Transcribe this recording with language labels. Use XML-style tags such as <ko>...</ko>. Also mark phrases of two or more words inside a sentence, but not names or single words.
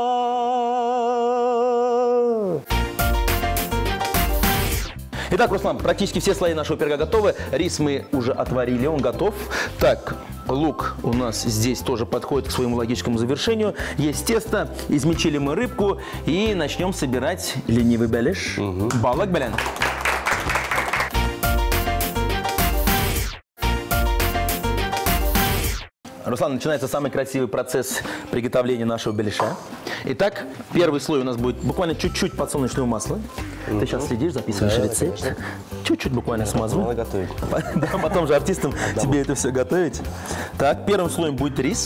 <ru>Итак, Руслан, практически все слои нашего пирога готовы. Рис мы уже отварили, он готов. Так, лук у нас здесь тоже подходит к своему логическому завершению. Есть тесто, измельчили мы рыбку и начнем собирать ленивый бәлеш.</ru> <tt>Балак бәлен.</tt> <ru>Руслан, начинается самый красивый процесс приготовления нашего беляша. Итак, первый слой у нас будет буквально чуть-чуть подсолнечного масла. Ты сейчас следишь, записываешь рецепт. Чуть-чуть буквально смазу. Надо готовить. Да, потом же артистам тебе это все готовить. Так, первым слоем будет рис.</ru>